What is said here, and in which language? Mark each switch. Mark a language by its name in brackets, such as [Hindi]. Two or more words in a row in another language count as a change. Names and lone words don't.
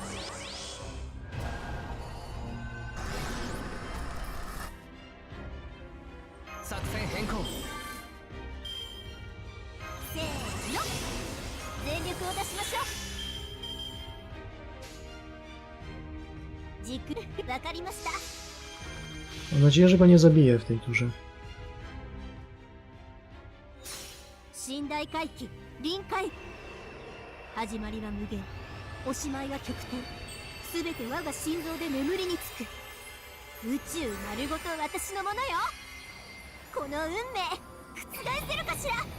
[Japanese] 作戦変更。せーの。全力を出しましょう。軸、わかりました。 [Polish] Mam nadzieję, że go nie zabiję w tej turze. [Japanese] 寝台回帰、臨界。始まりは無限、おしまいは極点。すべて我が心臓で眠りにつく。宇宙丸ごと私のものよ。この運命、覆せるかしら。